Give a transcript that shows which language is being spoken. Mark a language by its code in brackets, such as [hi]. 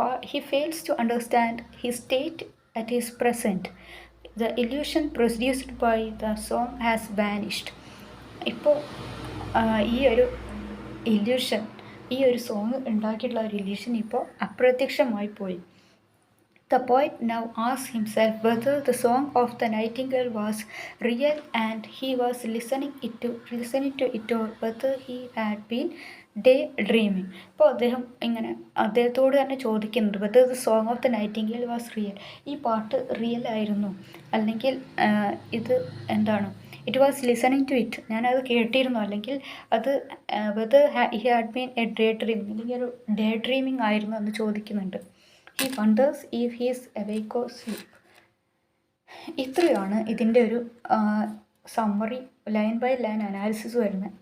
[en] he fails to understand his state at his present. The illusion produced by the song has vanished. [ml] ഇപ്പോൾ ഈ ഒരു illusion, ഈ ഒരു song ഉണ്ടാക്കിയിട്ടുള്ള ഒരു ഇല്യൂഷൻ ഇപ്പോൾ അപ്രത്യക്ഷമായി പോയി. [en] The poet now asks himself whether the song of the nightingale was real and he was listening to it, or whether he had been daydreaming. [ml] ഇപ്പോൾ അദ്ദേഹത്തോട് തന്നെ ചോദിക്കുന്നുണ്ട് [en] whether the song of the nightingale was real. [ml] ഈ പാട്ട് real ആയിരുന്നു, അല്ലെങ്കിൽ ഇത് എന്താണ്, [en] it was listening to it, [ml] ഞാനത് കേട്ടിരുന്നു, അല്ലെങ്കിൽ അത് [en] whether he had been a day dreaming, [ml] അല്ലെങ്കിൽ ഒരു ഡേ ഡ്രീമിങ് ആയിരുന്നു എന്ന് ചോദിക്കുന്നുണ്ട്. [en] He wonders if he's awake or sleep. [ml] ഇത്രയാണ് ഇതിൻ്റെ ഒരു summary, line by line analysis വരുന്നത്.